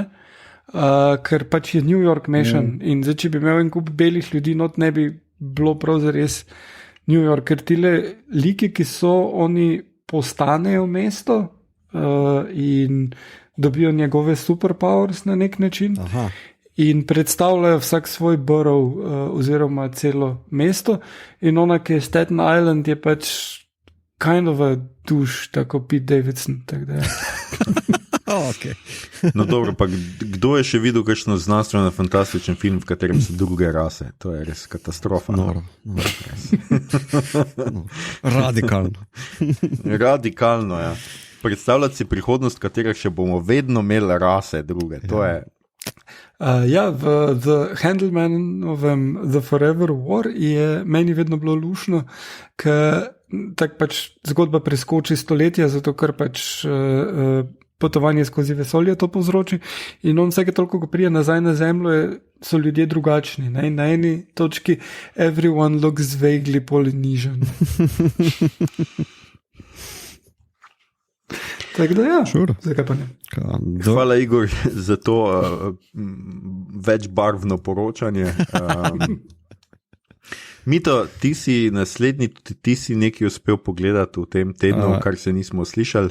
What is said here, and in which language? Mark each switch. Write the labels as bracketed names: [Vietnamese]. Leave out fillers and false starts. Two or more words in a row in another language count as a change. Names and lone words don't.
[Slovenian] Ker pač je New York mešan in zdaj, če bi imel en kup belih ljudi, not ne bi bilo prav zares New York, ker tile liki, ki so, oni postanejo mesto in dobijo njegove superpowers na nek način. Aha. In predstavljajo vsak svoj borough oziroma celo mesto. In ona, ki je Staten Island, je pač [English] kind of a [Slovenian] duš, tako Pete Davidson. Tak da, ja. Okay. No dobro, pa kdo je še videl kakšno znanstveno fantastičen film, v katerem so druge rase? To je res katastrofa. No. Radikalno. Radikalno, ja. Predstavljati si prihodnost, katerih še bomo vedno imeli rase druge. To je... Ja, v The Handelmanovem The Forever War je meni vedno bilo lušno, ker tak pač zgodba preskoči stoletja, zato ker pač potovanje skozi vesolje to povzroči in on vsake toliko, ko prije nazaj na zemljo, so ljudje drugačni. Ne? Na eni točki [English] everyone looks vaguely Polynesian. [Slovenian] Tako da ja, sure. Zakaj pa ne? Hvala Igor za to večbarvno poročanje. Mito, ti si naslednji, ti si nekaj uspel pogledati v tem tednu, kar se nismo slišali.